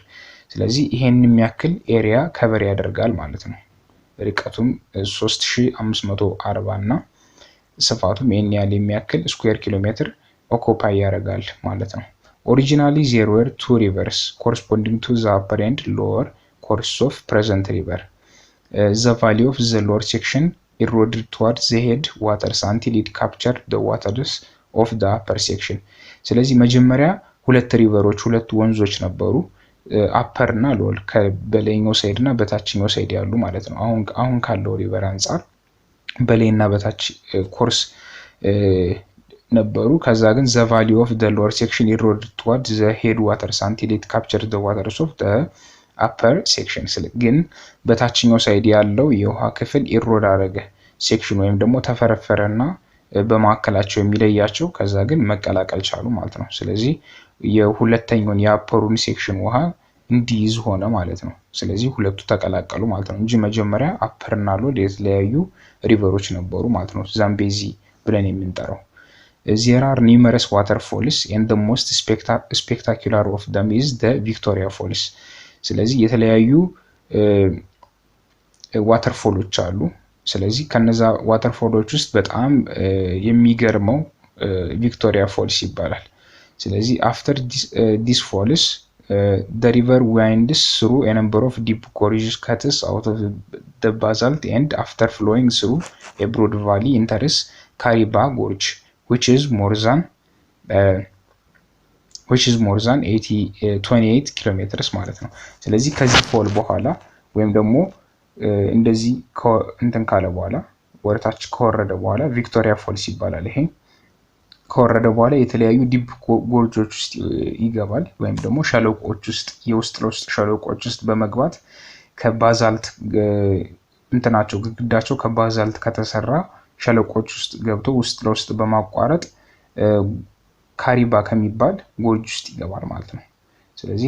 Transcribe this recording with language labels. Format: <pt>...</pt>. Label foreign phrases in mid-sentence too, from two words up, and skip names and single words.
<am>ስለዚህ ይሄን የሚያክል</am> <en>area cover</en> <am>ያደርጋል ማለት ነው። ርቀቱም 3540 እና ስፋቱም ይሄን ያህል የሚያክል</am> <en>square kilometre occupy</en> <am>ያደርጋል ማለት ነው።</am> <en>Originally there were two rivers corresponding to the upper and lower course of present river. The valley of the lower section eroded towards the head waters until it captured the waters of the upper section.</en> <am>ስለዚህ መጀመሪያ ሁለት ሪቨሮች ሁለት ወንዞች ነበሩ አፐር እና ሎወር ከበላይኛው ሳይድ እና በታችኛው ሳይድ ያሉ ማለት ነው። አሁን ካለው ሪቨር አንፃር በላይና በታች ኮርስ ነበሩ። ከዛ ግን</am> <en>the valley of the lower section eroded towards the headwaters until it captured the waters of the upper section.</en> <am>ግን በታችኛው ሳይድ ያለው የውሃ ክፍል ኢሮድ አደረገ ሴክሽን ወይም ደግሞ ተፈረፈረና በማከላቸው የሚለያቸው ከዛ ግን መቀላቀል ቻሉ ማለት ነው። ስለዚህ የሁለተኛውን የአፐሩን ሴክሽን ውሃ እንዲይዝ ሆነ ማለት ነው። ስለዚህ ሁለቱ ተቀላቀሉ ማለት ነው እንጂ መጀመሪያ አፐርና ሎወር የተለያዩ ሪቨሮች ነበሩ ማለት ነው። ዛምቤዚ ብለን የምንጠራው</am> <en>There are numerous waterfalls and the most spectacular of them is the Victoria Falls.</en> <am>ስለዚህ የተለያዩ ዋተርፎሎች አሉ። ስለዚህ ከነዛ ዋተርፎሎች ውስጥ በጣም የሚገርመው ቪክቶሪያ ፎልስ ይባላል። ስለዚህ</am> <en>after this falls the river winds through a number of deep gorges cuts out of the basalt and after flowing through a broad valley enters Kariba Gorge which is more than</en> <am>28 kilometers ማለት ነው። ስለዚህ ከዚህ ፎል በኋላ ወይም ደግሞ እንደዚህ እንትን ካለ በኋላ ወርታች ከወረደ በኋላ ቪክቶሪያ ፎልስ ይባላል። ይሄ ከወረደ በኋላ የተለያዩ</am> <en>deep gorges</en> <am>ውስጥ ይገባል ወይም ደግሞ ሸለቆዎች ውስጥ የውስጥ ለውስጥ ሸለቆዎች ውስጥ በመግባት ከባዛልት እንትናቸው ግድግዳቸው ከባዛልት ከተሰራ ሸለቆዎች ውስጥ ገብቶ ውስጥ ለውስጥ በማቋረጥ ካሪባ ከሚባል ጎርጅ ውስጥ ይገባል ማለት ነው። ስለዚህ</am>